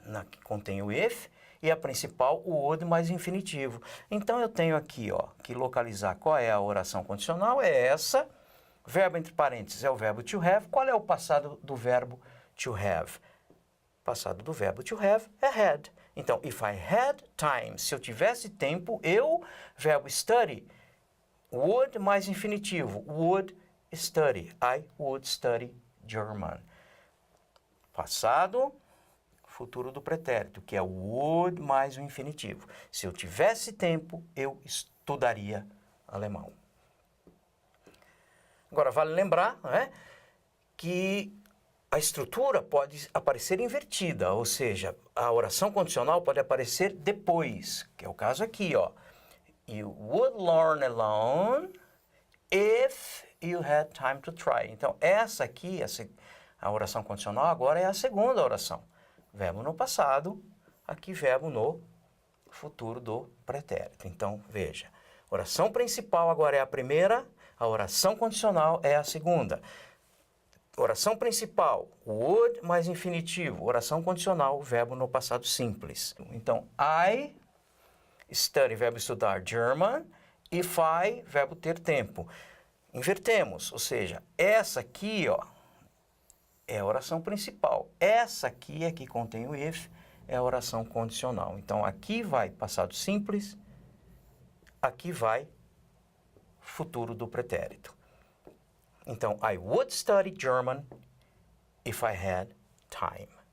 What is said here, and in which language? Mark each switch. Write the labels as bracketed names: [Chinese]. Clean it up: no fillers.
[Portuguese] Que contém o if, e a principal, o would mais infinitivo. Então, eu tenho aqui, ó, que localizar qual é a oração condicional, é essa. Verbo entre parênteses é o verbo to have. Qual é o passado do verbo to have? Passado do verbo to have é had. Então, [English] if I had time, [Portuguese] se eu tivesse tempo, eu, verbo study, would mais infinitivo, [English] would study. I would study German. [Portuguese] Passado, futuro do pretérito, que é o would mais o infinitivo. Se eu tivesse tempo, eu estudaria alemão. Agora, vale lembrar, né, que a estrutura pode aparecer invertida, ou seja, a oração condicional pode aparecer depois, que é o caso aqui, ó. [English] You would learn alone if you had time to try. [Portuguese] Então, essa aqui, a oração condicional agora é a segunda oração. Verbo no passado, aqui verbo no futuro do pretérito. Então, veja, oração principal agora é a primeira, a oração condicional é a segunda. Oração principal, would mais infinitivo. Oração condicional, verbo no passado simples. Então, [English] I study, [Portuguese] verbo estudar, German. [English] If I, [Portuguese] verbo ter tempo. Invertemos, ou seja, essa aqui, ó, é a oração principal. Essa aqui é que contém o if, é a oração condicional. Então, aqui vai passado simples, aqui vai futuro do pretérito. [English] Então, I would study German if I had time.